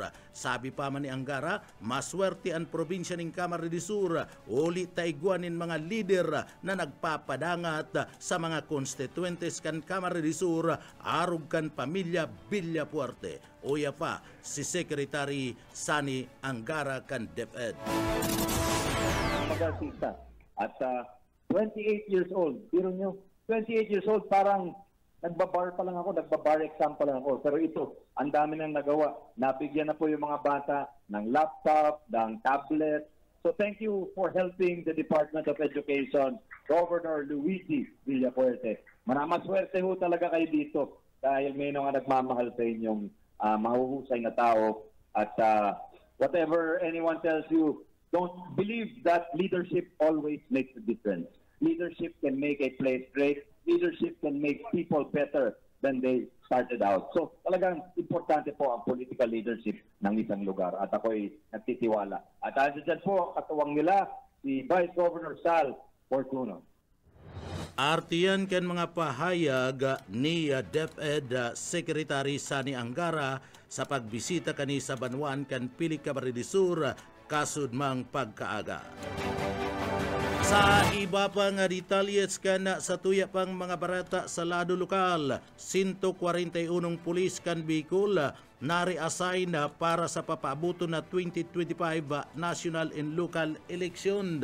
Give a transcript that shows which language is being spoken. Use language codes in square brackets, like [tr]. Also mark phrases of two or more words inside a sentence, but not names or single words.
[bik] Sabi pa man ni Angara, maswerte ang probinsya ng Camarines Sur, uli taigwanin mga lider na nagpapadangat sa mga constituentes kan Camarines Sur, arog kan pamilya Villafuerte. Uya pa si Secretary Sani Angara kan DepEd. [tl] Mag-artista at [en] 28 years old. [tl] Biro nyo, [en] 28 years old, [tl] parang nagbabar pa lang ako, nagbabar exam pa lang ako. Pero ito, ang dami nang nagawa. Nabigyan na po yung mga bata ng laptop, ng tablet. [en] So thank you for helping the Department of Education, Governor Luigi Villafuerte. [tl] Maswerte ho talaga kayo dito dahil may mga nagmamahal sa inyong mahuhusay na tao. [en] At whatever anyone tells you, don't believe that leadership always makes a difference. Leadership can make a place great. Leadership can make people better than they started out. [tl] So talagang importante po ang [en] political leadership [tl] ng isang lugar. At ako'y nagtitiwala. At andyan po, katuwang nila, si Vice Governor Sal Fortuno. [bik] Artiyan kan mga pahayag ni DepEd Secretary Sani Angara sa pagbisita kani sa Banwan kan Pili Camarines Sur kasudmang pagkaaga. Sa iba pang detalyes kan sa tuya pang mga barata sa lado lokal, 141 pulis kan Bicol nare-assign para sa papaabuto na 2025 [en] national and local election.